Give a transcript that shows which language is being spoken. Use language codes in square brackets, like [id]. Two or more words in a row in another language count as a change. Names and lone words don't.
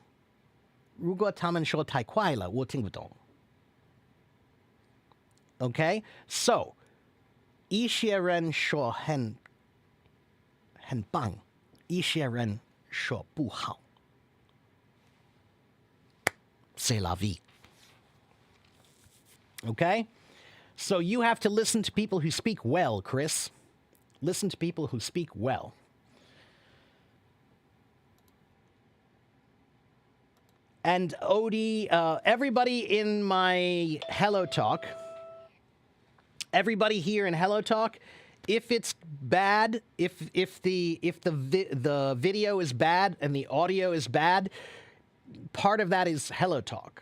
[zh] 如果他们说太快了，我听不懂。 [en] OK， so [zh] 一些人说很棒，一些人说不好。 [fr] C'est la vie. [en] Okay? So you have to listen to people who speak well, Chris. Listen to people who speak well. And Odie, everybody in my Hello Talk, everybody here in Hello Talk, if it's bad, if the video is bad and the audio is bad, part of that is Hello Talk.